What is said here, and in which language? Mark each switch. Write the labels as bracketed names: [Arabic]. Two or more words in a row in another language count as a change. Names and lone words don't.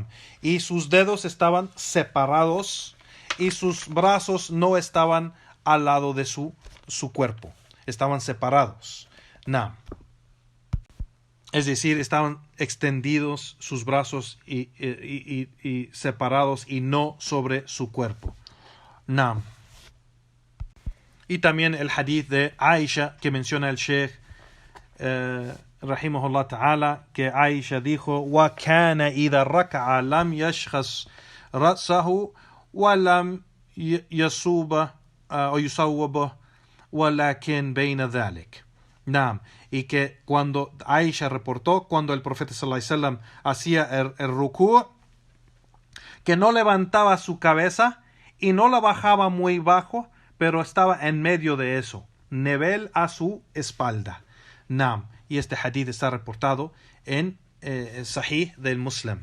[Spanish] Y sus dedos estaban separados y sus brazos no estaban al lado de su cuerpo, estaban separados. Naam. Es decir, estaban extendidos sus brazos y separados y no sobre su cuerpo. Naam. Y también el hadith de Aisha que menciona el Sheikh [Arabic] رحمه الله تعالى, [Spanish] que Aisha dijo: [Arabic] وَكَانَ إِذَا رَكَعَ لَمْ يَشْخَصْ رَأْسَهُ وَلَمْ يَصُوبَ [Spanish] o [Arabic] يُصَوَّبَ وَلَكِنْ بَيْنَ ذَلِكَ. [Spanish] Naam. Y que cuando Aisha reportó, cuando el profeta [Arabic] صلى الله عليه وسلم [Spanish] hacía el rukú, que no levantaba su cabeza y no la bajaba muy bajo, pero estaba en medio de eso, nivel a su espalda. Naam. Y este hadith está reportado en Sahih del Muslim.